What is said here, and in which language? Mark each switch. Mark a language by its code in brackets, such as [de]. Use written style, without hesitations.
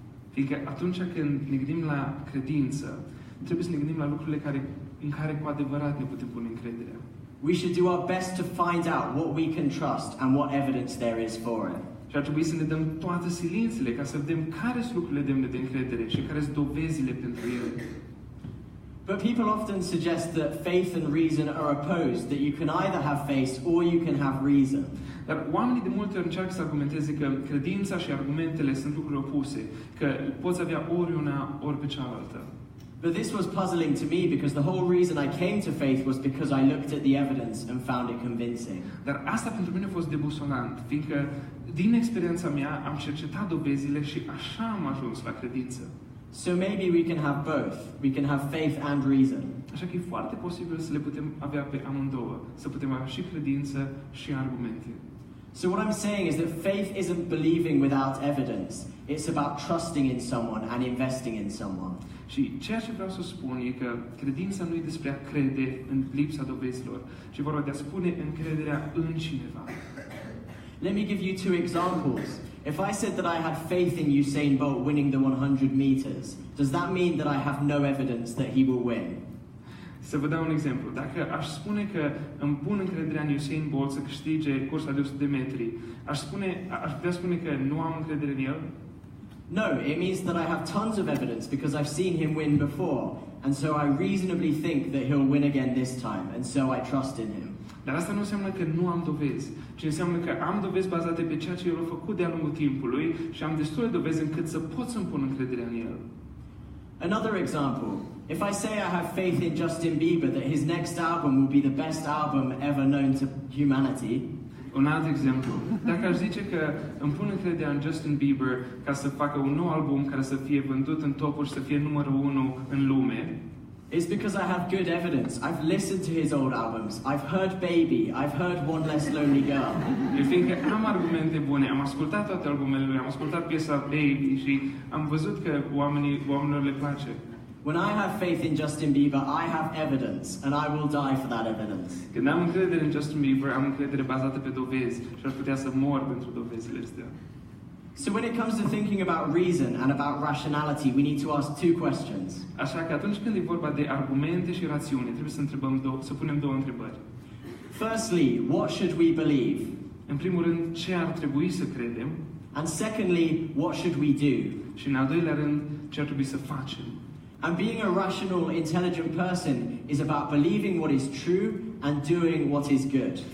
[ro] Fiindcă atunci când ne gândim la credință, trebuie să ne gândim la lucrurile în care cu adevărat ne putem pune încrederea. [en] We should do our best to find out what we can trust and what evidence there is for it. [ro] Și ar trebui să ne dăm toate silințele ca să vedem care sunt lucrurile demne de încredere și care sunt dovezile pentru ele. [en] But people often suggest that faith and reason are opposed, that you can either have faith or you can have reason. [ro] Dar oamenii de multe ori încearcă să argumenteze că credința și argumentele sunt lucruri opuse, că poți avea ori una, ori pe cealaltă. [en] But this was puzzling to me because the whole reason I came to faith was because I looked at the evidence and found it convincing. [ro] Dar asta pentru mine a fost debusolant, fiindcă din experiența mea am cercetat dovezile și așa am ajuns la credință. [en] So maybe we can have both. We can have faith and reason. [ro] Așa că e foarte posibil să le putem avea pe amândouă, să putem avea și credință și argumente. [en] So what I'm saying is that faith isn't believing without evidence. It's about trusting in someone and investing in someone. [ro] Și ceea ce vreau să spun e că credința nu e despre a crede în lipsa dovezilor, ci vorba de a spune încrederea în cineva. [en] Let me give you two examples. If I said that I had faith in Usain Bolt winning the 100 meters, does that mean that I have no evidence that he will win? [ro] Să vă dau un exemplu. Dacă aș spune că îmi pun încrederea în Usain Bolt să câștige cursa de 100 de metri, aș putea spune că nu am încredere în el? [en] No, it means that I have tons of evidence because I've seen him win before, and so I reasonably think that he'll win again this time, and so I trust in him. [ro] Dar asta nu înseamnă că nu am dovezi, ci înseamnă că am dovezi bazate pe ceea ce el a făcut de-a lungul timpului și am destule dovezi încât să pot să-mi pun încrederea în el. [en] Another example. If I say I have faith in Justin Bieber that his next album will be the best album ever known to humanity, [ro] un alt exemplu. Dacă aș zice că îmi pun încrederea în Justin Bieber ca să facă un nou album care să fie vândut în topuri și să fie numărul 1 în lume, [en] It's because I have good evidence. I've listened to his old albums. I've heard Baby. I've heard One Less Lonely Girl. [ro] E fiindcă am argumente bune, am ascultat toate albumele lui, am ascultat piesa Baby și am văzut că oamenilor le place. [en] When I have faith in Justin Bieber, I have evidence, and I will die for that evidence. [ro] Când am încredere în Justin Bieber, am încredere bazată pe dovezi și aș putea să mor pentru dovezile astea. [en] So when it comes to thinking about reason and about rationality, we need to ask two questions. [ro] Așa că atunci când e vorba de argumente și rațiune, trebuie să punem două întrebări. [en] Firstly, what should we believe? [ro] În primul rând, ce ar trebui să credem? [en] And secondly, what should we do? [ro] Și în al doilea rând, ce ar trebui să facem? [en] And being a rational, intelligent person is about believing what is true and doing what is good.